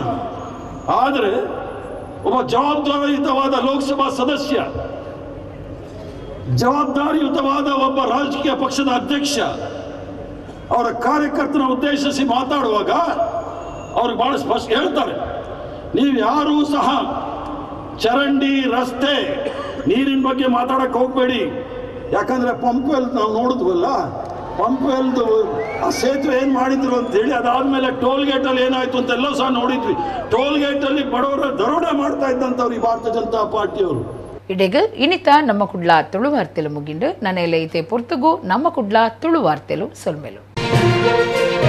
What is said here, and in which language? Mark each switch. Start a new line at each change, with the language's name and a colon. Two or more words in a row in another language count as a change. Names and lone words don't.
Kannada: ಆದರೆ ಒಬ್ಬ ಜವಾಬ್ದಾರಿಯುತವಾದ ಲೋಕಸಭಾ ಸದಸ್ಯ, ಜವಾಬ್ದಾರಿಯುತವಾದ ಒಬ್ಬ ರಾಜಕೀಯ ಪಕ್ಷದ ಅಧ್ಯಕ್ಷ ಅವರ ಕಾರ್ಯಕರ್ತನ ಉದ್ದೇಶಿಸಿ ಮಾತಾಡುವಾಗ ಅವ್ರಿಗೆ ಬಹಳ ಸ್ಪಷ್ಟ ಹೇಳ್ತಾರೆ, ನೀವು ಯಾರೂ ಸಹ ಚರಂಡಿ ರಸ್ತೆ ನೀರಿನ ಬಗ್ಗೆ ಮಾತಾಡಕ್ಕೆ ಹೋಗ್ಬೇಡಿ. ಯಾಕಂದ್ರೆ ಪಂಪ್ ವೆಲ್ ನಾವು ನೋಡಿದ್ವಲ್ಲ, ಪಂಪ್ ವೆಲ್ದು ಆ ಸೇತುವೆ ಏನು ಮಾಡಿದ್ರು ಅಂತ ಹೇಳಿ, ಅದಾದ್ಮೇಲೆ
English: toll gate
Kannada: ಅಲ್ಲಿ ಏನಾಯ್ತು ಅಂತೆಲ್ಲ ಸಹ ನೋಡಿದ್ವಿ.
English: toll gate
Kannada: ಅಲ್ಲಿ ಬಡವರ ದರೋಡೆ ಮಾಡ್ತಾ ಇದ್ದಂಥವ್ರು ಈ ಭಾರತೀಯ ಜನತಾ ಪಾರ್ಟಿಯವರು.
Tulu: ಇಡೆಗ್ ಇನಿತ ನಮ್ಮ ಕುಡ್ಲ ತುಳು ವಾರ್ತೆಲು ಮುಗಿಂಡು ನನೆಲೆ ಐತೆ ಪೊರ್ತುಗು ನಮ್ಮ ಕುಡ್ಲ ತುಳು ವಾರ್ತೆಲು ಸೊಲ್ಮೆಲು.